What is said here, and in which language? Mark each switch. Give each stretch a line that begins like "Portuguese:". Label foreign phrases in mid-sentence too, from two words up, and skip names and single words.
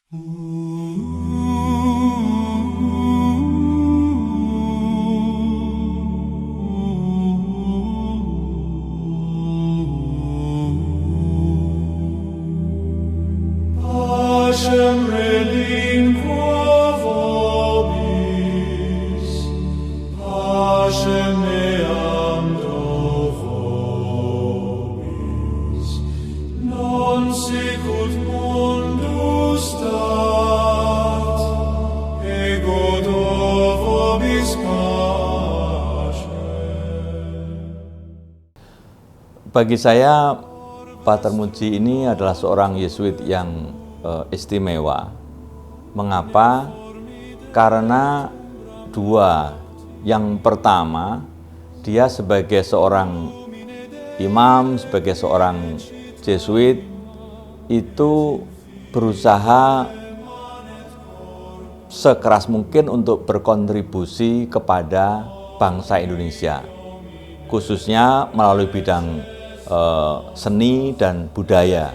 Latin: Pacem relinquo vobis, pacem meam do vobis, non sicut mundus dat, ego do vobis pacem.
Indonesian: Bagi saya, Pater Muji ini adalah seorang Yesuit yang istimewa. Mengapa? Karena dua. Yang pertama, dia sebagai seorang imam, sebagai seorang Yesuit, itu berusaha sekeras mungkin untuk berkontribusi kepada bangsa Indonesia, khususnya melalui bidang seni dan budaya.